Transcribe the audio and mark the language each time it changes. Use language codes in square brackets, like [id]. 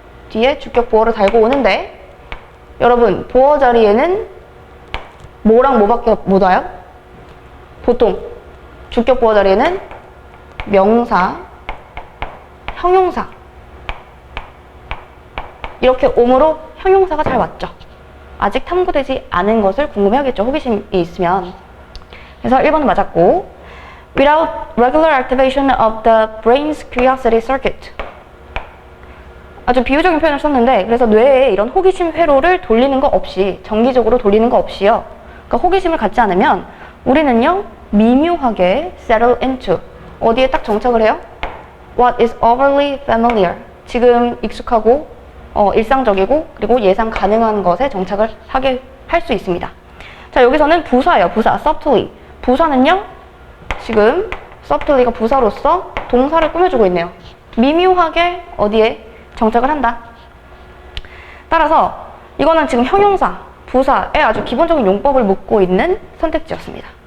[ko] 뒤에 주격 보어를 달고 오는데, 여러분 보어 자리에는 뭐랑 뭐밖에 못 와요? 보통 주격 보어 자리에는 명사, 형용사 이렇게 오므로 형용사가 잘 왔죠. 아직 탐구되지 않은 것을 궁금해하겠죠. 호기심이 있으면. 그래서 1번은 맞았고, [en] without regular activation of the brain's curiosity circuit. [ko] 아주 비유적인 표현을 썼는데, 그래서 뇌에 이런 호기심 회로를 돌리는 거 없이, 정기적으로 돌리는 거 없이요. 그러니까 호기심을 갖지 않으면 우리는요, 미묘하게 [en] settle into, [ko] 어디에 딱 정착을 해요? [en] What is overly familiar. [ko] 지금 익숙하고 일상적이고 그리고 예상 가능한 것에 정착을 하게 할 수 있습니다. 자, 여기서는 부사예요. 부사, subtly. 부사는요, 지금 subtly가 부사로서 동사를 꾸며주고 있네요. 미묘하게 어디에 정착을 한다. 따라서 이거는 지금 형용사, 부사의 아주 기본적인 용법을 묻고 있는 선택지였습니다.